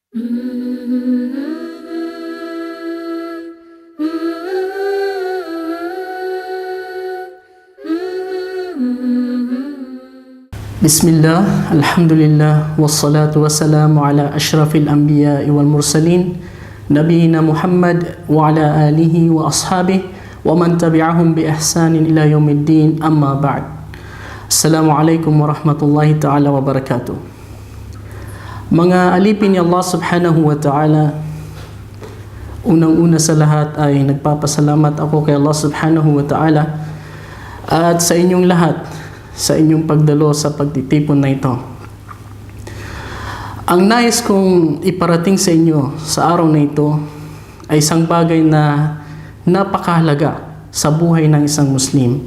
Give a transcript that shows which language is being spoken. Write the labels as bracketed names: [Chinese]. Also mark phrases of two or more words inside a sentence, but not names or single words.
[Arabic] بسم الله، الحمد لله، والصلاة والسلام على أشرف الأنبياء والمرسلين، نبينا محمد وعلى آله وأصحابه ومن تبعهم بإحسان إلى يوم الدين، أما بعد. السلام عليكم ورحمة الله تعالى وبركاته. [Filipino] Mga alipin ni Allah [Arabic] سبحانه وتعالى, [Filipino] unang-una sa lahat ay nagpapasalamat ako kay Allah [Arabic] سبحانه وتعالى [Filipino] at sa inyong lahat sa inyong pagdalo sa pagtitipon na ito. Ang nais kong iparating sa inyo sa araw na ito ay isang bagay na napakahalaga sa buhay ng isang Muslim.